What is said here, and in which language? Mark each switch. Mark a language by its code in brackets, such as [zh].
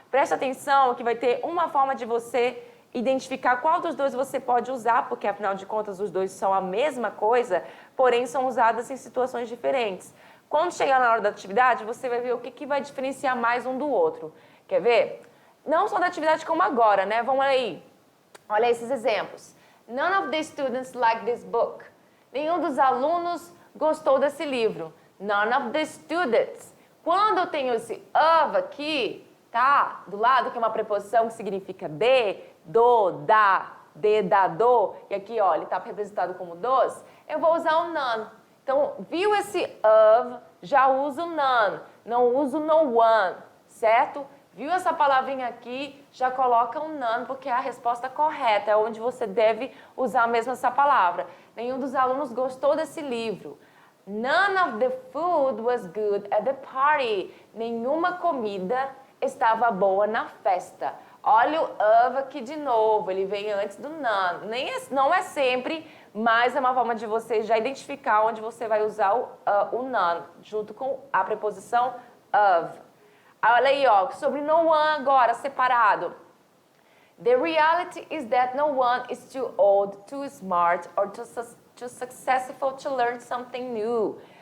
[pt] Presta atenção que vai ter uma forma de você identificar qual dos dois você pode usar, porque afinal de contas os dois são a mesma coisa, porém são usadas em situações diferentes. Quando chegar na hora da atividade, você vai ver o que vai diferenciar mais um do outro. Quer ver? Não só da atividade como agora, né? Vamos aí. Olha esses exemplos. [en] None of the students like this book. [pt] Nenhum dos alunos gostou desse livro. [en] None of the students. [pt] Quando eu tenho esse of aqui, tá? Do lado, que é uma preposição que significa de, do, da, de, da, do. E aqui, ó, ele está representado como dos. Eu vou usar o none. Então, viu esse of, já uso none. Não uso no one, certo? Viu essa palavrinha aqui, já coloca um none, porque é a resposta correta, é onde você deve usar mesmo essa palavra. Nenhum dos alunos gostou desse livro. [en] None of the food was good at the party. [pt] Nenhuma comida estava boa na festa. Olha o of aqui de novo, ele vem antes do none. Não é sempre, mas é uma forma de você já identificar onde você vai usar o none, junto com a preposição of. Olha aí, ó, sobre no one agora, separado. [en] The reality is that no one is too old, too smart, or too successful to learn something new.